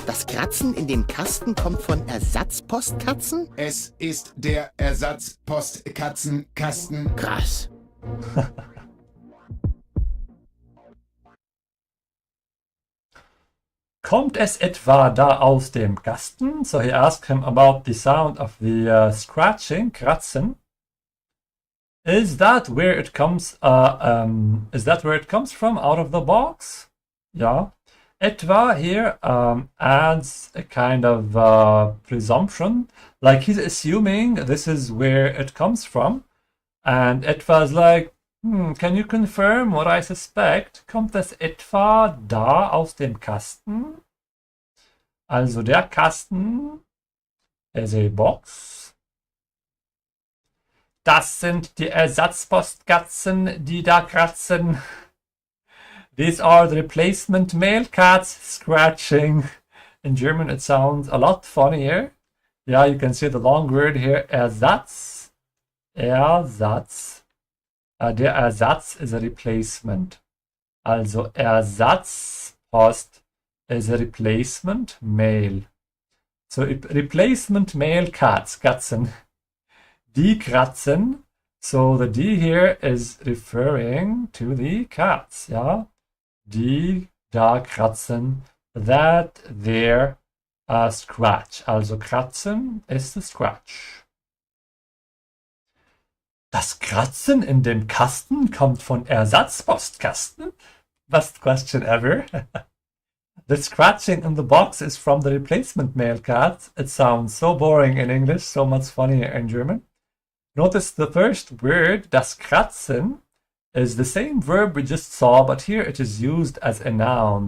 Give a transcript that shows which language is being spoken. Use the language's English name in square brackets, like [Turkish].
[German] Das Kratzen in dem Kasten kommt von Ersatzpostkatzen? Es ist der Ersatzpostkatzenkasten. Krass. Kommt es etwa da aus dem Kasten? [English] So he asked him about the sound of the scratching, kratzen. Is that where it comes? Is that where it comes from? Out of the box? Yeah. Etwa here adds a kind of presumption, like he's assuming this is where it comes from, and etwa is like, can you confirm what I suspect? [German] Kommt das etwa da aus dem Kasten? Also der Kasten [English] is a box. [German] Das sind die Ersatzpostkatzen, die da kratzen. [English] These are the replacement male cats scratching. In German it sounds a lot funnier. Yeah, you can see the long word here, Ersatz. Ersatz. [German] Der Ersatz [English] is a replacement. [German] Also Ersatzpost [English] is a replacement male. So replacement male cats, Katzen. [German] Die kratzen. [English] So the D here is referring to the cats, yeah? [German] Die da kratzen, [English] that there scratch. [German] Also kratzen ist [English] the scratch. [German] Das Kratzen in dem Kasten kommt von Ersatzpostkasten? [English] Best question ever. The scratching in the box is from the replacement male cat. It sounds so boring in English, so much funnier in German. Notice the first word, [German] das Kratzen, [English] is the same verb we just saw, but here it is used as a noun.